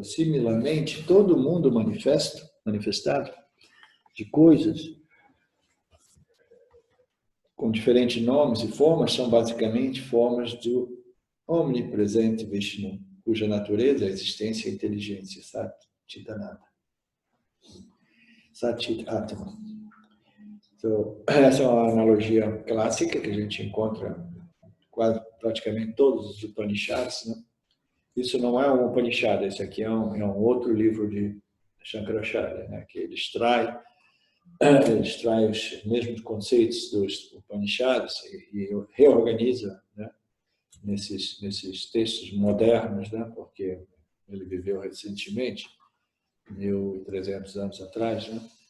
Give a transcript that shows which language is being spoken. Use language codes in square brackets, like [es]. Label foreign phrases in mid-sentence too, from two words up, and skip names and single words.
[pt] Similarmente, todo mundo manifestado de coisas com diferentes nomes e formas são basicamente formas do omnipresente Vishnu, cuja natureza é a existência e a inteligência, Sat-Chitananda. Sat-Chit-Atma. Então, essa é uma analogia clássica que a gente encontra quase praticamente todos os Upanishads, né? Isso não é um Upanishad, esse aqui é um outro livro de Shankaracharya, né? Que ele extrai Eles trazem os mesmos conceitos dos Upanishads e reorganiza, né, nesses textos modernos, né, porque ele viveu recentemente, 1.300 anos atrás, né?